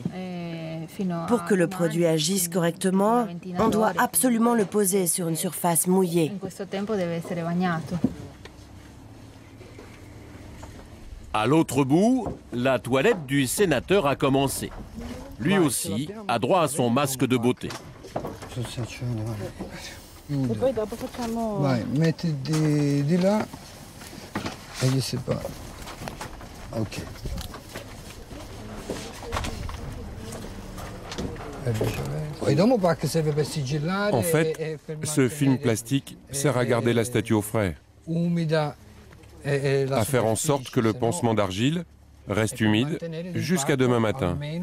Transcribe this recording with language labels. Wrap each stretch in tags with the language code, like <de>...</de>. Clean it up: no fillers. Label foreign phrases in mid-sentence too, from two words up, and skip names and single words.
<fr>Pour que le produit agisse correctement, on doit absolument le poser sur une surface mouillée. À l'autre bout, la toilette du sénateur a commencé. Lui aussi a droit à son masque de beauté.</fr> <it>Vai, metti di là e gli separa. Ok.</it> <fr>En fait, ce film plastique sert à garder la statue au frais, à faire en sorte que le pansement d'argile reste humide jusqu'à demain matin.</fr>